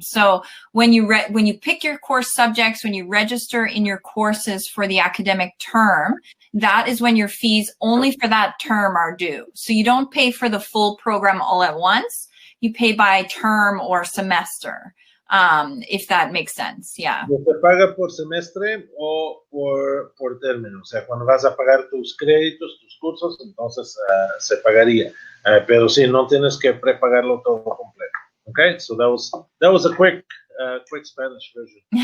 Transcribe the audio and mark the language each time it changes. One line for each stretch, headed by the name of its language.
English: So when you pick your course subjects, when you register in your courses for the academic term, that is when your fees only for that term are due. So you don't pay for the full program all at once. You pay by term or semester, if that makes sense. Yeah.
Spanish: ¿Se paga por semestre o por término? O sea, cuando vas a pagar tus créditos, tus cursos, entonces se pagaría. Pero sí, no tienes que prepagarlo todo completo.
English: Okay, so that was a quick Spanish version.